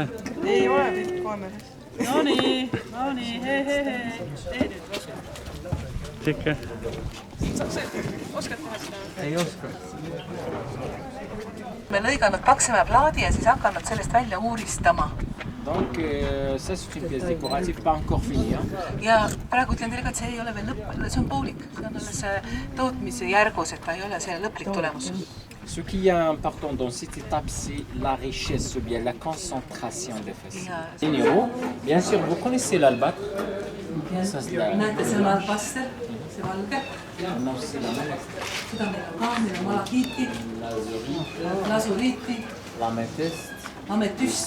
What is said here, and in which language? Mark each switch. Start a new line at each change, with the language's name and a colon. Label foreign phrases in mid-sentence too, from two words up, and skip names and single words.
Estonian: Ei ole pilt kaamerasse. No nii, hei. Tee nüüd. Sikke. Oskad teha seda? Ei oska. Me lõiganud Paksmäe plaadi ja siis hakanud sellest välja uuristama.
French: Donc ça c'est une pièce décorative pas encore finie.
Estonian: Ja praegu ütlen teile ka, et see ei ole veel lõpp, see on poolik. See on alles tootmise järgus, et ta ei ole see lõplik tulemus.
French: Ce qui est important dans cette étape, c'est la richesse, ou bien la concentration des fesses. Bien sûr, vous connaissez l'albat.
Estonian: Näete, see on albaster, see valge.
French: Non, c'est la même.
Estonian: Seda meil on ka, meil on malakiiti, lasuriiti, ametüsti.